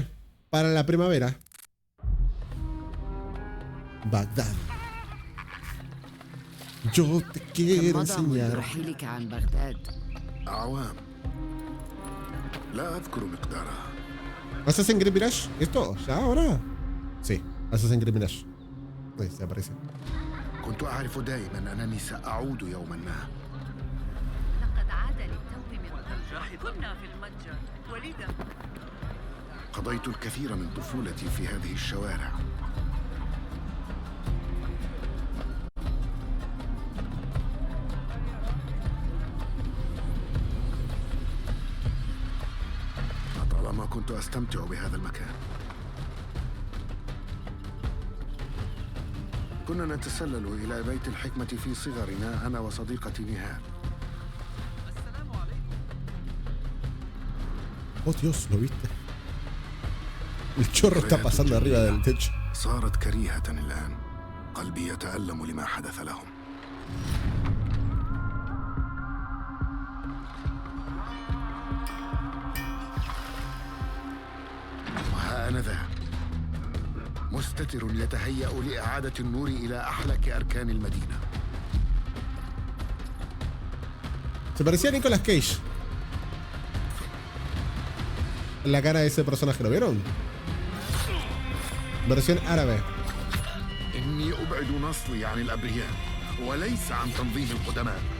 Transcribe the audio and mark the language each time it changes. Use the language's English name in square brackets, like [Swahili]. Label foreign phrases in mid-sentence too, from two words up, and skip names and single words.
[Spanish] ...para la primavera... Bagdad... ...yo te quiero enseñar... ¿Assassin's Creed Mirage? ¿Esto? ¿Ya ahora? Sí, Assassin's Creed Mirage. Ahí se aparece. [Arabic] كنت أعرف دائما أنني سأعود يوما ما. لقد عاد للتو من طنجة. كنا في المتجر ولذا قضيت الكثير من طفولتي في هذه الشوارع. لطالما كنت أستمتع بهذا المكان. كنا نتسلل إلى بيت الحكمة في صغرنا أنا وصديقتي نهال. [Spanish] Oh Dios, ¿lo viste? El chorro está pasando arriba del techo. [Arabic] صارت كريهة الآن. قلبي يتألم لما حدث لهم. وها أنا ذا مستتر يتهيأ لإعادة النور إلى أحلك أركان المدينة. [Spanish] Se parecía a Nicolas Cage. La cara de ese personaje, ¿lo vieron? Versión árabe. [Arabic] إني أبعد نصلي عن الأبرياء وليس عن تنظيم القدماء.